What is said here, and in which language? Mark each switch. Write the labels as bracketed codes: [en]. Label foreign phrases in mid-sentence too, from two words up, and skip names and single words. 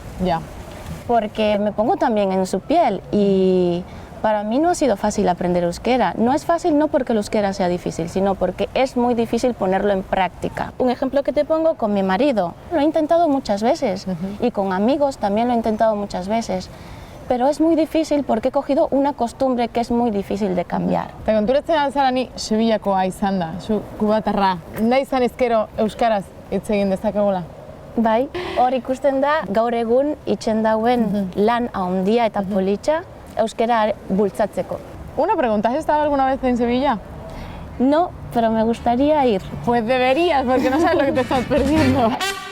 [es] Porque me pongo también en su piel y para mí no ha sido fácil aprender euskera. No es fácil no porque el euskera sea difícil, sino porque es muy difícil ponerlo en práctica. Un ejemplo que te pongo con mi marido. Lo he intentado muchas veces y con amigos también lo he intentado muchas veces. pero es muy difícil porque he cogido una costumbre que es muy difícil de cambiar. [eu] Eta konturatzen alzara ni Sevillakoa izan da, zu kubatarra. Nahi izan ezkero euskaraz hitz egin dezakegula? Bai, hor ikusten da gaur egun itxen dauen lan handia eta politxa euskara bultzatzeko. [es] Una pregunta, ¿has estado alguna vez en Sevilla? No, pero me gustaría ir. Pues deberías, porque no sabes lo que te estás perdiendo.